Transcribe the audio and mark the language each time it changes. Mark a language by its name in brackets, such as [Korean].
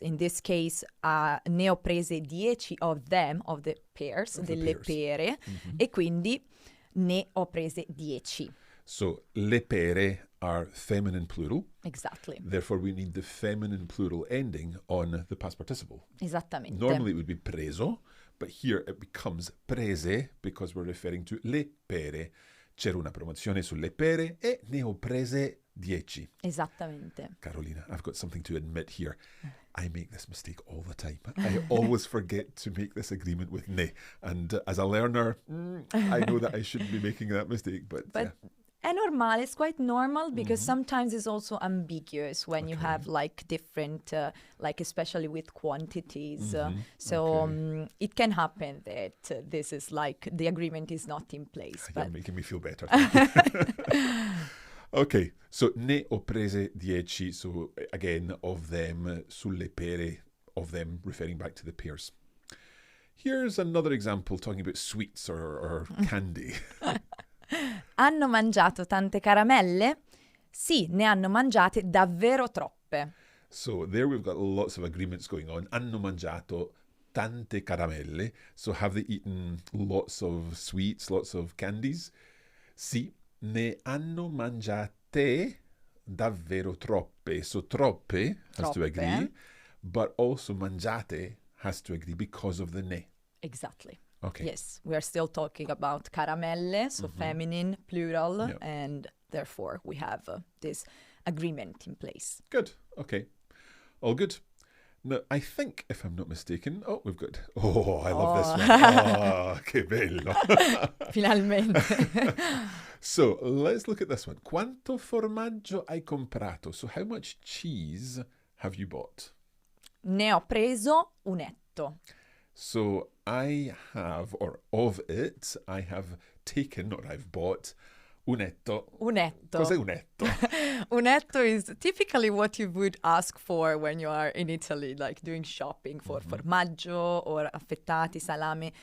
[English] In this case, [Italian] ne ho prese 10 [English] of them, of the pears, [Italian] delle pere, e quindi ne ho prese 10. [English] So, le pere are feminine plural. Exactly. Therefore, we need the feminine plural ending on the past participle. [Italian] Esattamente. [English] Normally, it would be preso, but here it becomes prese because we're referring to le pere. [Italian] C'era una promozione sulle pere e ne ho prese 10. Esattamente. [English] Carolina, I've got something to admit here. I make this mistake all the time. I always forget to make this agreement with ne. And as a learner, I know that I shouldn't be making that mistake. But yeah. [Italian] È normale, [English] it's quite normal because sometimes it's also ambiguous when you have like different, like especially with quantities. So it can happen that this is like the agreement is not in place. You're making me feel better. Okay, so [Italian] ne ho prese 10, [English] so again, of them, [Italian] sulle pere, [English] of them, referring back to the pears. Here's another example talking about sweets or candy. [Italian] Hanno mangiato tante caramelle? Sì, ne hanno mangiate davvero troppe. [English] So there we've got lots of agreements going on. [Italian] Hanno mangiato tante caramelle. [English] So have they eaten lots of sweets, lots of candies? [Italian] Sì, ne hanno mangiate davvero troppe. [English] So troppe has to agree, but also mangiate has to agree because of the ne. Exactly. Okay. Yes, we are still talking about caramelle, so feminine, plural, Yep. and therefore we have this agreement in place. Good. Okay. All good. Now, I think, if I'm not mistaken, we've got... Oh, I love this one. [Italian] Oh, che bello. Finalmente. [English] So, let's look at this one. [Italian] Quanto formaggio hai comprato? [English] So, how much cheese have you bought? [Italian] Ne ho preso un etto. [English] So, I have, or of it, I have taken, or I've bought, un etto. [Italian] Un etto. Cos'è un etto? [English] Un etto is typically what you would ask for when you are in Italy, like doing shopping for formaggio or affettati, salame.